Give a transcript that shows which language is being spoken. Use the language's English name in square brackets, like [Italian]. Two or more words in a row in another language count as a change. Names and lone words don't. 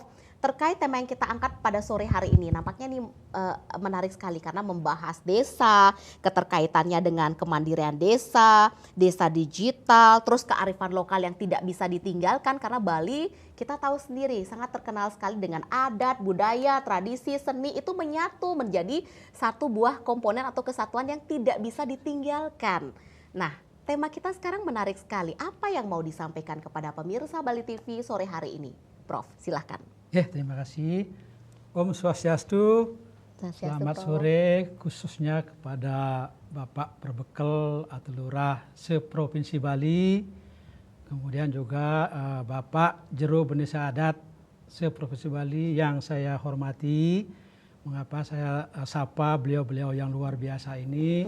[Indonesian] Terkait tema yang kita angkat pada sore hari ini, nampaknya ini menarik sekali karena membahas desa, keterkaitannya dengan kemandirian desa, desa digital, terus kearifan lokal yang tidak bisa ditinggalkan karena Bali kita tahu sendiri sangat terkenal sekali dengan adat, budaya, tradisi, seni itu menyatu menjadi satu buah komponen atau kesatuan yang tidak bisa ditinggalkan. Nah, tema kita sekarang menarik sekali. Apa yang mau disampaikan kepada pemirsa Bali TV sore hari ini? Prof, silahkan. Ya, terima kasih. [Balinese] Om Swastiastu. [Indonesian] Selamat sore khususnya kepada Bapak Perbekal atau Lurah se-Provinsi Bali. Kemudian juga Bapak Jero Bendesa Adat se-Provinsi Bali yang saya hormati. Mengapa saya sapa beliau-beliau yang luar biasa ini?